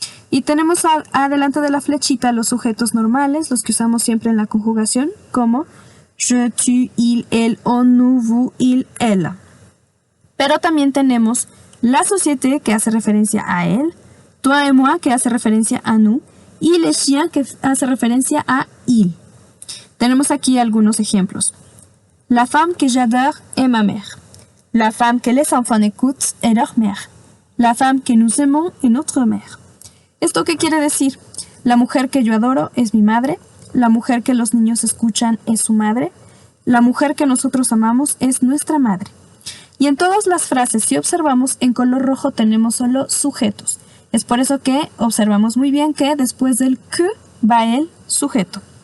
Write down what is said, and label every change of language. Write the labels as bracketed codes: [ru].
[es] Y tenemos adelante de la flechita los sujetos normales, los que usamos siempre en la conjugación, como je, tu, il, elle, on, nous, vous, il, elle. Pero también tenemos la société que hace referencia a él, toi et moi que hace referencia a nous, y le chien que hace referencia a il. Tenemos aquí algunos ejemplos. [fr] La femme que j'adore est ma mère. La femme que les enfants écoutent est leur mère. La femme que nous aimons est notre mère. [es] ¿Esto qué quiere decir? La mujer que yo adoro es mi madre. La mujer que los niños escuchan es su madre. La mujer que nosotros amamos es nuestra madre. Y en todas las frases, si observamos, en color rojo tenemos solo sujetos. Es por eso que observamos muy bien que después del que va el sujeto.